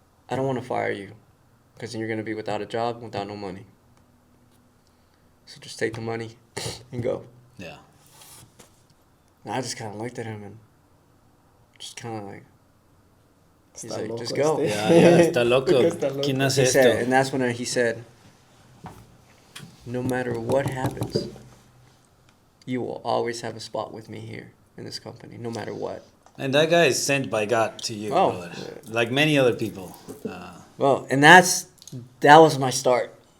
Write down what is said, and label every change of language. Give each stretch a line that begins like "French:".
English: I don't want to fire you because then you're going to be without a job, without no money. So just take the money and go. Yeah. And I just kind of looked at him and just kind of like, he's like, just go. Yeah,
Spanish: está loco. ¿Quién hace esto?
English: And that's when he said, no matter what happens, you will always have a spot with me here in this company, no matter what. And that guy is sent by God to you, brother. Like many other people. Well, and that was my start.